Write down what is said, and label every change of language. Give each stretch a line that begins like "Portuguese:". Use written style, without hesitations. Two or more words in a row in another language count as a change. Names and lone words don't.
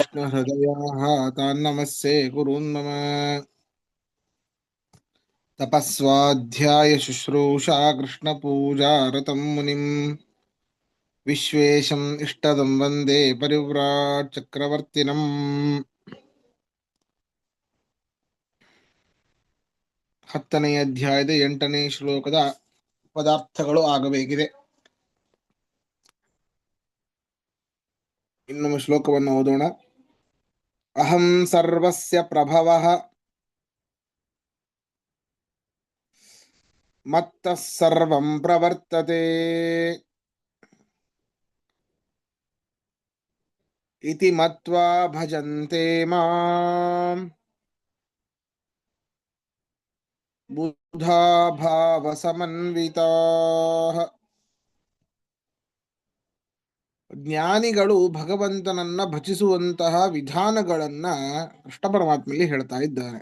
Sanskrit: विष्णुहृदयाः तान्नमस्ये कुरुन्मम। तपस्वाध्यायशुश्रूषा कृष्णपूजारतं मुनिम् विश्वेशम् इष्टदं वन्दे परिव्राट् चक्रवर्तिनम्।
Kannada: 10ನೇ ಅಧ್ಯಾಯದ 8ನೇ ಶ್ಲೋಕದ ಪದಾರ್ಥಗಳು ಆಗಬೇಕಿದೆ. ಇನ್ನೊಮ್ಮೆ ಶ್ಲೋಕವನ್ನು ಓದೋಣ.
Sanskrit: ಅಹಂ ಸರ್ವಸ್ಯ ಪ್ರಭವಃ ಮತ್ತಃ ಸರ್ವಂ ಪ್ರವರ್ತತೆ ಇತಿ ಮತ್ವಾ ಭಜಂತೆ ಮಾಂ ಬುಧಾ ಭಾವ ಸಮನ್ವಿತಾಃ.
Kannada: ಜ್ಞಾನಿಗಳು ಭಗವಂತನನ್ನ ಭಜಿಸುವಂತಹ ವಿಧಾನಗಳನ್ನ ಕೃಷ್ಣ ಪರಮಾತ್ಮೆಯಲ್ಲಿ ಹೇಳ್ತಾ ಇದ್ದಾರೆ.